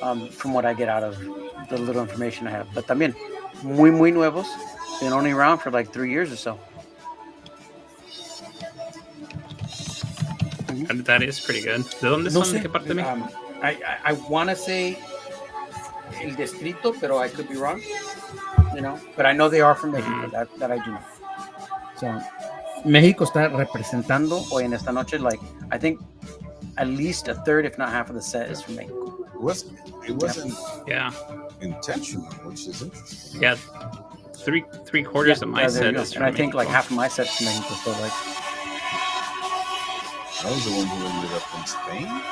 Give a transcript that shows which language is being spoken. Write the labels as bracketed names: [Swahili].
[English] From what I get out of the little information I have, but [Spanish] también muy nuevos, [English] been only around for like 3 years or so. That is pretty good. [Spanish] ¿De dónde son? ¿De qué parte de México? [English] I want to say El Distrito, pero I could be wrong. You know, but I know they are from Mexico. That I do know. [Spanish] So, México está representando hoy en esta noche. [English] Like, I think at least a third, if not half of the set is from Mexico. It wasn't intentional, which is interesting. Yeah, three quarters of my set is from and I think Mexico. like half of my set's from Mexico. So like, I was the one who ended up in Spain.